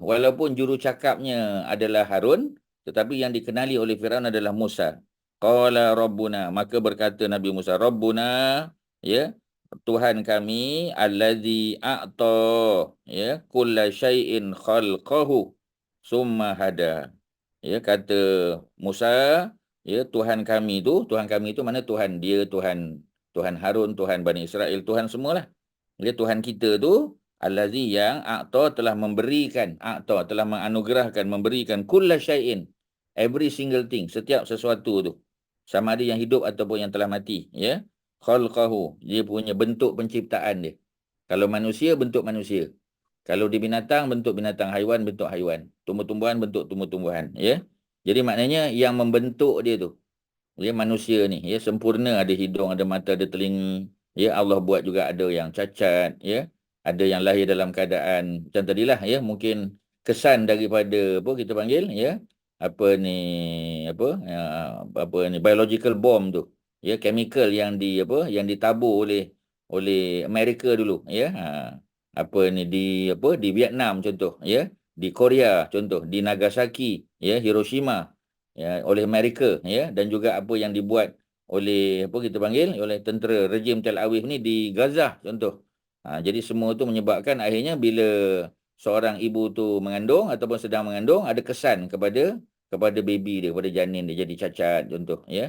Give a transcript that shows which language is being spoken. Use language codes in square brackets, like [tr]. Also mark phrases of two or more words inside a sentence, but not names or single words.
[ms] Walaupun juru cakapnya adalah Harun, tetapi yang dikenali oleh Firaun adalah Musa. [ar] قال ربنا, [ms] maka berkata Nabi Musa, Rabbuna, ya, Tuhan kami, [ar] الذي أعطى, ya, كل شيء خلقه ثم هدى. [ms] Ya, kata Musa, ya, Tuhan kami itu mana Tuhan dia, Tuhan Harun, Tuhan Bani Israel, Tuhan semualah. Ya, Tuhan kita tu allazi yang a'ta telah memberikan, a'ta telah menganugerahkan, memberikan [ar] كل شيء, [en] every single thing, [ms] setiap sesuatu tu. Sama ada yang hidup ataupun yang telah mati, ya. Khalqahu, dia punya bentuk penciptaan dia. Kalau manusia, bentuk manusia. Kalau di binatang, bentuk binatang. Haiwan, bentuk haiwan. Tumbuh-tumbuhan, bentuk tumbuh-tumbuhan. Ya. Jadi maknanya yang membentuk dia tu, ya, manusia ni, ya, sempurna. Ada hidung, ada mata, ada telinga. Ya, Allah buat juga ada yang cacat. Ya. Ada yang lahir dalam keadaan macam tadilah. Ya, mungkin kesan daripada apa kita panggil, ya, apa ni [en] biological bomb [ms] tu, ya, chemical yang ditabur oleh Amerika dulu, ya, di Vietnam contoh, ya, di Korea contoh, di Nagasaki, ya, Hiroshima, ya, oleh Amerika, ya, dan juga apa yang dibuat oleh oleh tentera rejim Tel Aviv ni di Gaza contoh. Jadi semua tu menyebabkan akhirnya bila seorang ibu tu mengandung ataupun sedang mengandung, ada kesan kepada baby dia, kepada janin dia jadi cacat contoh, ya.